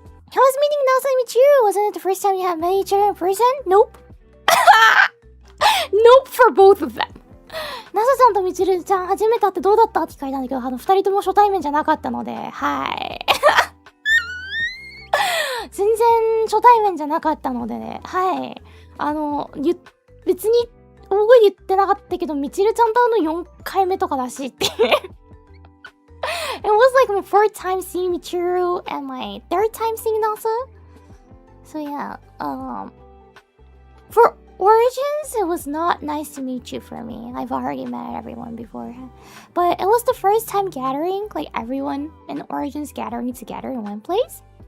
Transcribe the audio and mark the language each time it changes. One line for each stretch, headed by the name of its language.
English: How was meeting Nasa and Michiru? Wasn't it the first time you had met each other in person? Nope. Nope for both of them.
Japanese: ナサさんとミチルちゃん初めて会ってどうだったって聞かれたんだけど、二人とも初対面じゃなかったので、はい。全然初対面じゃなかったのでね、はい。別に大声言ってなかったけど、ミチルちゃんと会うの4回目とかだしって。
English: It was like my fourth time seeing Michiru and my third time seeing Nasa. So yeah, for Origins, it was not nice to meet you for me. I've already met everyone before. But it was the first time gathering, like everyone in Origins gathering together in one place.